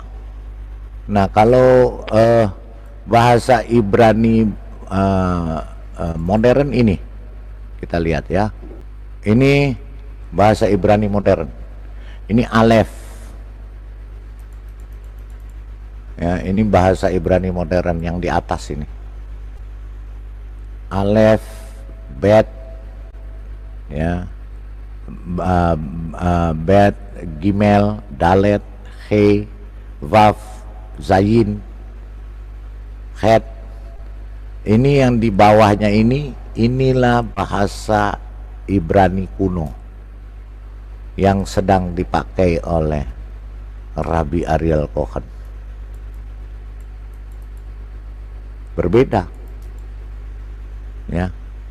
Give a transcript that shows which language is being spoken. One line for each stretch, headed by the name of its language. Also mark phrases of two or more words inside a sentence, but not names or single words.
Indonesian: Nah, kalau bahasa Ibrani modern ini kita lihat ya. Ini bahasa Ibrani modern. Ini Aleph. Ya, ini bahasa Ibrani modern yang di atas ini.
Hebrew: אלף, בית, ya, בית, גימל, דלת, הא, וו, זין,
Indonesian: Het. Ini yang di bawahnya ini, inilah bahasa Ibrani kuno yang sedang dipakai oleh Rabbi Ariel Cohen. Berbeda, ya.